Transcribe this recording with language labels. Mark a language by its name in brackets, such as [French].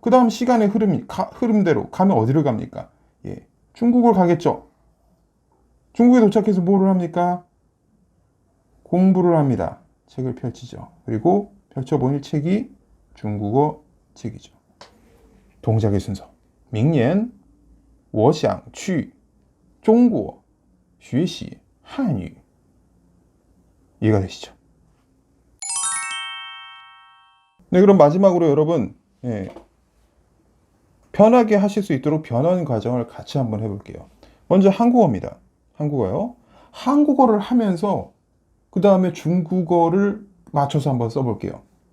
[Korean] 그 다음 시간의 흐름대로 가면 어디를 갑니까? 중국을 가겠죠. 중국에 도착해서 뭐를 합니까? 공부를 합니다. 책을 펼치죠. 그리고 펼쳐보니 책이 중국어 책이죠. 동작의 순서. [Chinese] 明年我想去中国学习汉语. [Korean] 이해가 되시죠? 네, 그럼 마지막으로 여러분, 편하게 하실 수 있도록 변환 과정을 같이 한번 해볼게요. 먼저 한국어입니다. 한국어요. 한국어를 하면서 그 다음에 중국어를 맞춰서 한번 써볼게요.